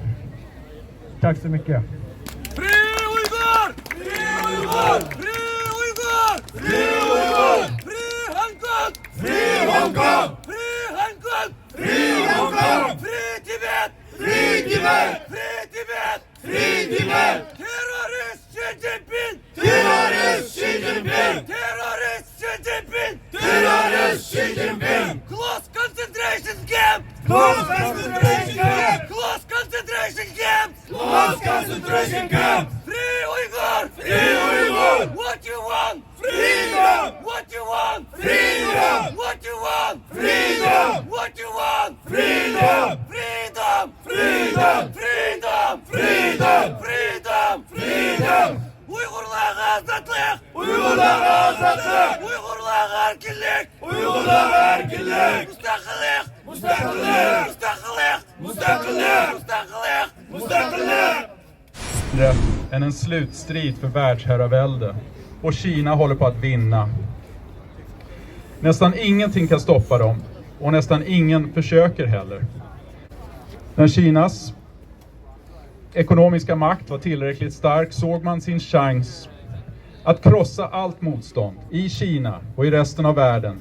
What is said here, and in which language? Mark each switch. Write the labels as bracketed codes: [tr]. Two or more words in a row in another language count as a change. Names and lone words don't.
[sv] Tack så mycket. Fri Uyghur! Fri Uyghur! Fri Uyghur! Fri Uyghur! Fri Hongkong! Fri Hongkong! Fri Hongkong! Fri Hongkong! Fri Tibet! Fri Tibet! Fri Tibet! Fri Tibet! Terrorist Xi Jinping! Terrorist Xi Jinping! Terrorist Xi Jinping! Terrorist Xi Jinping! [en] Close concentration camp! Close concentration camp! Close concentration camp! Close concentration camp! Free Uyghur! Free Uyghur! What you want? Freedom! What you want? Freedom! What you want? Freedom! What you want? Freedom! Freedom! Freedom! Freedom! Freedom! Freedom! Freedom! [ug] Uygurlarga azatlık! Uygurlarga azatlık! Uygurlarga erkinlik! Uygurlarga erkinlik! Müstakillik! Müstakillik! Müstakillik! Müstakillik! Müstakillik! Müstakillik! [sv] Än en slutstrid för världsherravälde. Och Kina håller på att vinna. Nästan ingenting kan stoppa dem. Och nästan ingen försöker heller. När Kinas ekonomiska makt var tillräckligt stark såg man sin chans att krossa allt motstånd i Kina och i resten av världen.